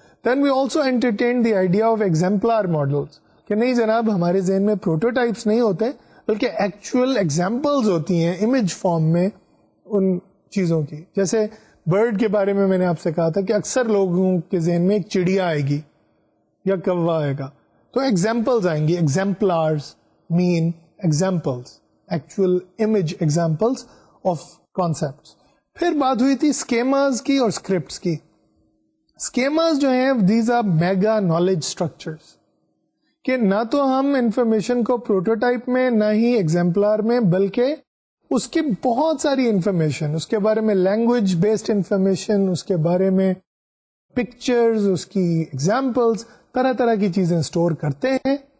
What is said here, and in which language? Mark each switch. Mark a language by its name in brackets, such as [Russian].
[English] then we also entertain the idea of exemplar models, [Urdu] کہ نہیں جناب ہمارے ذہن میں پروٹوٹائپس نہیں ہوتے بلکہ ایکچوئل ایگزامپلز ہوتی ہیں امیج فارم میں ان چیزوں کی. جیسے برڈ کے بارے میں نے آپ سے کہا تھا کہ اکثر لوگوں کے ذہن میں ایک چڑیا آئے گی یا کوا آئے گا, تو ایگزامپلز آئیں گی. [English] Exemplars mean examples, actual image examples of concepts. [Urdu] پھر بات ہوئی تھی اسکیماز کی اور اسکرپٹس کی. اسکیماز جو ہیں [English] these are mega knowledge structures, [Urdu] کہ نہ تو ہم انفارمیشن کو پروٹوٹائپ میں نہ ہی ایگزامپلار میں, بلکہ اس کی بہت ساری انفارمیشن, اس کے بارے میں لینگویج بیسڈ انفارمیشن, اس کے بارے میں پکچرز, اس کی ایگزامپلس, طرح طرح کی چیزیں اسٹور کرتے ہیں.